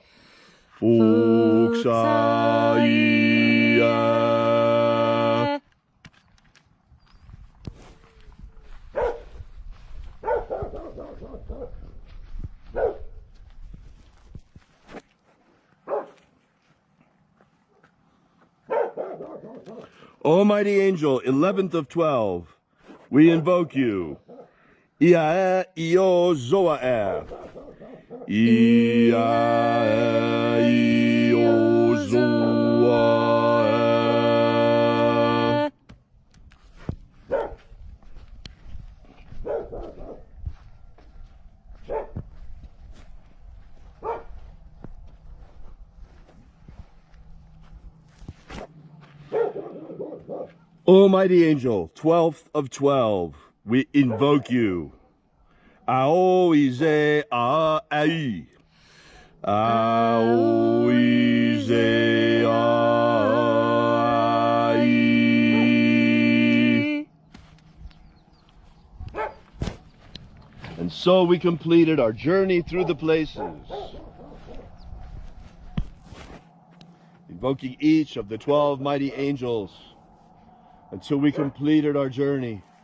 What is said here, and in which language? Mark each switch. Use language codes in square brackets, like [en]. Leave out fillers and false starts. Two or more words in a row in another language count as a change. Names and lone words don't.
[en] Foxaya. O mighty angel, 11th of 12, we invoke you. Iae io zoae. Iae io zoae. O mighty angel, 12th of 12, we invoke you. Ao ize a ai. Ao ize a ai. And so we completed our journey through the places, invoking each of the 12 mighty angels until we completed our journey.